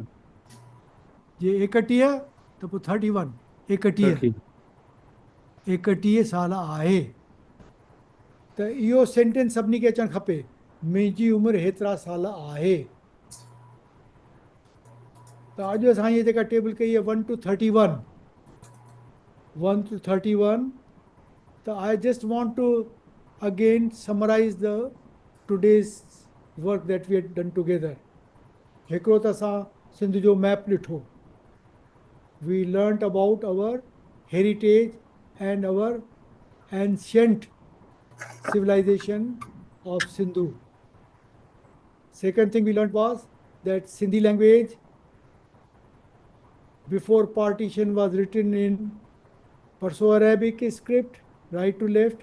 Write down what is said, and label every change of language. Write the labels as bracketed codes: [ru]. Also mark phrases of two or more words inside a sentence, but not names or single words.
[sd] जे 31 त पोइ 31 31 30 31 साल आहे त इहो सेंटेंस सभिनी खे अचणु खपे मुंहिंजी उमिरि हेतिरा साल आहे त अॼु असां इहे जेका टेबल कई आहे [en] 1 to 31 1 to 31 त I just want to again summarize the today's work that we had done together [sd] हिकिड़ो त असां सिंध जो मैप ॾिठो [en] We learned about our heritage and our ancient civilization of Sindhu. Second thing we learned was that Sindhi language before partition was written in Perso-Arabic script, right to left.